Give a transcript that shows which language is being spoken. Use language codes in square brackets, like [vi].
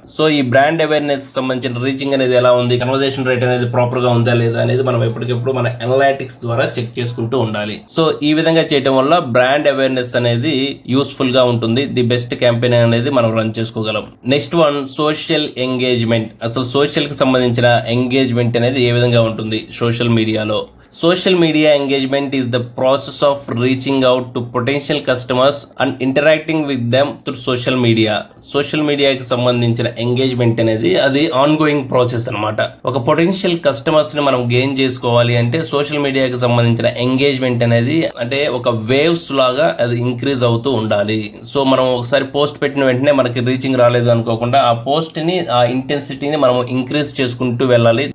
[te] So ఈ brand awareness సంబంధించిన reaching అనేది ఎలా ఉంది, కన్వర్జేషన్ రేట్ అనేది ప్రాపర్ గా ఉందా లేదా అనేది మనం ఎప్పటికెప్పుడు మన అనలైటిక్స్ ద్వారా చెక్ చేసుకుంటూ ఉండాలి. సో ఈ విధంగా చేయడం వల్ల బ్రాండ్ అవేర్నెస్ అనేది యూస్ఫుల్ గా ఉంటుంది. ది బెస్ట్ క్యాంపెయిన్ అనేది మనం రన్ చేసుకోగలం. Next one social engagement. అసలు సోషల్ కి సంబంధించిన ఎంగేజ్మెంట్ అనేది ఏ విధంగా ఉంటుంది సోషల్ మీడియాలో. [en] Social media engagement is the process of reaching out to potential customers and interacting with them through social media. [te] Social మీడియాకి సంబంధించిన ఎంగేజ్మెంట్ అనేది అది ఆన్గోయింగ్ ప్రాసెస్ అన్నమాట. ఒక పొటెన్షియల్ కస్టమర్స్ ని మనం గెయిన్ చేసుకోవాలి అంటే సోషల్ మీడియాకి సంబంధించిన ఎంగేజ్మెంట్ అనేది అంటే ఒక వేవ్స్ లాగా అది ఇంక్రీజ్ అవుతూ ఉండాలి. సో మనం ఒకసారి పోస్ట్ పెట్టిన వెంటనే మనకి రీచింగ్ రాలేదు అనుకోకుండా ఆ పోస్ట్ ని ఆ ఇంటెన్సిటీని మనం ఇంక్రీజ్ చేసుకుంటూ వెళ్ళాలి.